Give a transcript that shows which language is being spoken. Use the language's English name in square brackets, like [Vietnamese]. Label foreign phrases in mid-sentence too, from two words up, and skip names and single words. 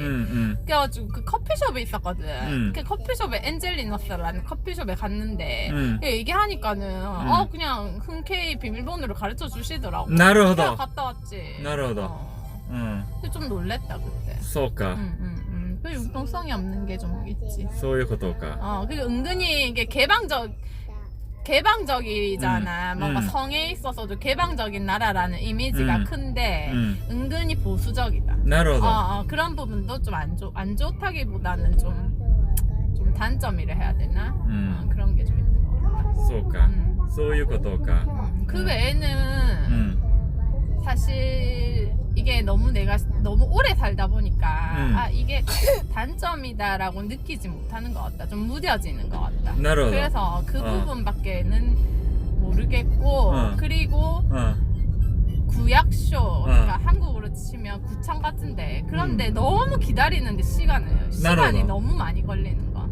[Korean] 그래가지고 그 커피숍에 있었거든. 그 커피숍에 엔젤리너스라는 커피숍에 갔는데 얘기하니까는 그냥 흔쾌히 비밀번호를 가르쳐 주시더라고. 나로도. 그래서 갔다 왔지. 나로도. 근데 좀 놀랬다 그때. 소까. 그 융통성이 없는 게 좀 있지. [Japanese] そういうことか. [Korean] 그리고 은근히 이게 개방적이잖아. 뭔가 성에 있어서도 개방적인 나라라는 이미지가 큰데 은근히 보수적이다. 나로도. 그런 부분도 좀 안 좋다기보다는 좀 단점이라 해야 되나? 그런 게 좀 있는 것 같아. [Japanese] そうか. そういうことか. [Korean] 그 외에는 사실 이게 내가 너무 오래 살다 보니까 이게 단점이다라고 느끼지 못하는 것 같다. 좀 무뎌지는 것 같다. 나로도. 그래서 그 부분밖에는 모르겠고 그리고 구약쇼 그러니까 한국으로 치면 구청 같은데 그런데 너무 기다리는데 시간이 너무 많이 걸리는 거.